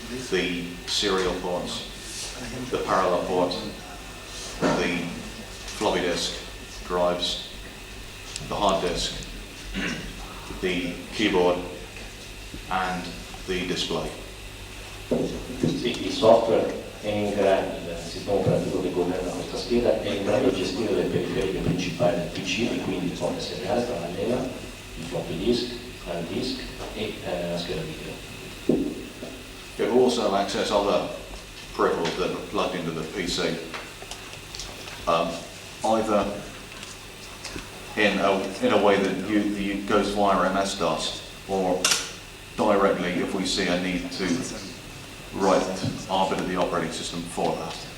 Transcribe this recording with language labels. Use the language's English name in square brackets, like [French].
[English] the serial ports, the parallel port, the floppy disk drives, the hard disk, the keyboard and the display. [Italian] Sì, il software è in grado, il sistema operativo che governa questa scheda è in grado di gestire le periferiche principali del PC e quindi il porta seriale tra la leva, il floppy disk, l'hard disk e la scheda video. [English] It will also access other peripherals that are plugged into the PC, either in a way that goes via MS-DOS, or directly if we see a need to write our bit of the operating system for that.